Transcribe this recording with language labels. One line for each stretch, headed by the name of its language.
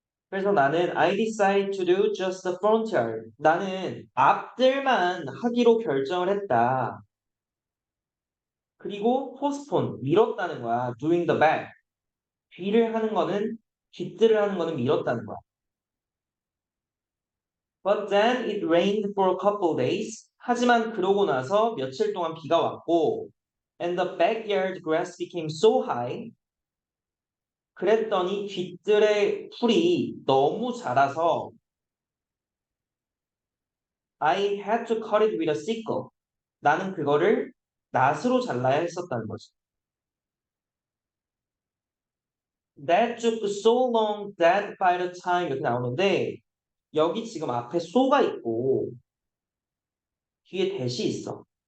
Korean: 그래서 나는
English: I decide to do just the frontier.
Korean: 나는 앞들만 하기로 결정을 했다. 그리고 postpone, 미뤘다는 거야.
English: doing the back.
Korean: 뒤를 하는 거는, 뒷뜰을 하는 거는 미뤘다는 거야.
English: But then it rained for a couple days.
Korean: 하지만 그러고 나서 며칠 동안 비가 왔고,
English: and the backyard grass became so high.
Korean: 그랬더니 뒷뜰의 풀이 너무 자라서
English: I had to cut it with a sickle.
Korean: 나는 그거를 낫으로 잘라야 했었다는 거지.
English: That took so long that by the time
Korean: 이렇게 나오는데 여기 지금 앞에 so가 있고 뒤에 that이 있어.